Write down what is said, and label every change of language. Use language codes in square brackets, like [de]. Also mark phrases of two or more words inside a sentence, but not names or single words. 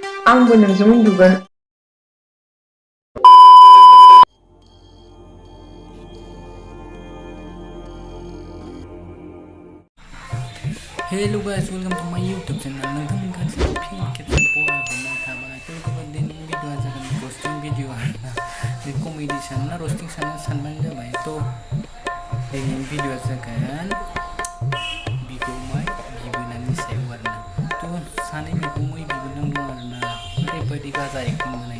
[brx] आंबो नोंजों उन्दुगोन। [en] Hello guys, welcome to my YouTube channel. [brx] नोंथांमोन गासिबो फिन खेबसे बरायहरनाय थाबाय। दिनैनि भिडिअआ जागोन [en] roasting video [brx] आरोना। बे कमेडि सानना रस्टिं सानबानो जाबाय। दिनैनि भिडिअआ जागोन बिगुमै बिबोनांनि सायाव आरोना। सानै बिगुमै बिबोनां दं आरोना। ओरैबायदि गाजा एक्टिं बानायो।